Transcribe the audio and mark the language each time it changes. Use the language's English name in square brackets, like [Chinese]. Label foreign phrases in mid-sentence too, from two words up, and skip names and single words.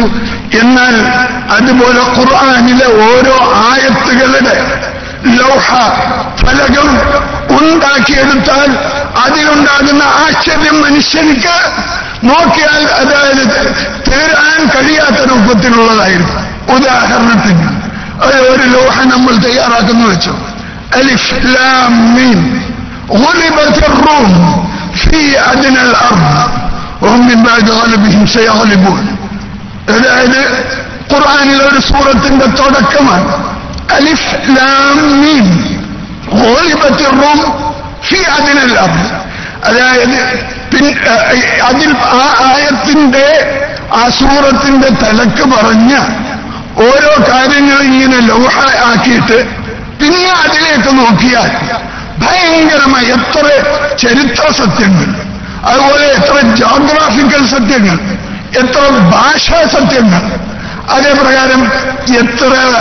[Malayalam] എന്നാൽ അതുപോലെ ഖുർആനിലെ ഓരോ ആയത്തുകളുടെ ലോഹ ഫലകം ഉണ്ടാക്കിയെടുത്താൽ അതിലുണ്ടാകുന്ന ആശ്ചര്യം മനുഷ്യർക്ക് നോക്കിയാൽ അതായത് തീരാൻ കഴിയാത്ത രൂപത്തിലുള്ളതായിരുന്നു. ഉദാഹരണത്തിന് ഒരു ലോഹ നമ്മൾ തയ്യാറാക്കുന്നു വെച്ചു, [Arabic] ألف لام ميم غلبت الروم في أدنى الأرض وهم من بعد غلبهم سيغلبون. [Malayalam] അതായത് ഖുർആനിലെ ഒരു സൂറത്തിന്റെ തുടക്കമാണ് [Arabic] ألف لام ميم غلبت الروم في أدنى الأرض. [Malayalam] അതായത് അതിൽ ആ ആയത്തിന്റെ, ആ സൂറത്തിന്റെ തലക്ക് പറഞ്ഞ ഓരോ കാര്യങ്ങളും ഇങ്ങനെ ലോഹ ആക്കിയിട്ട് പിന്നെ അതിലേക്ക് നോക്കിയാൽ ഭയങ്കരമായ എത്ര ചരിത്ര സത്യങ്ങൾ, അതുപോലെ എത്ര ജോഗ്രഫിക്കൽ സത്യങ്ങൾ, എത്ര ഭാഷാ സത്യങ്ങൾ, അതേപ്രകാരം എത്ര